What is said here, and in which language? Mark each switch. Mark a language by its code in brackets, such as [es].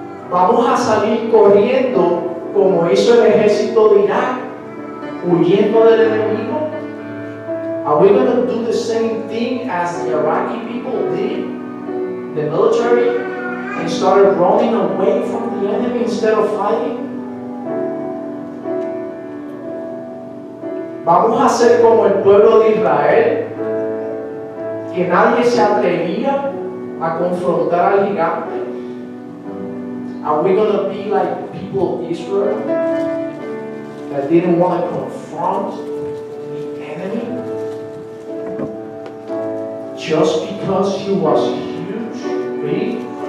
[es] Vamos a salir corriendo como hizo el ejército de Irak, huyendo del enemigo. [en] Are we going to do the same thing as the Iraqi people did? The military? And started running away from the enemy instead of fighting? [es] Vamos a ser como el pueblo de Israel, que nadie se atrevía a confrontar al gigante. [en] Are we going to be like people of Israel that didn't want to confront the enemy just because he was huge, big?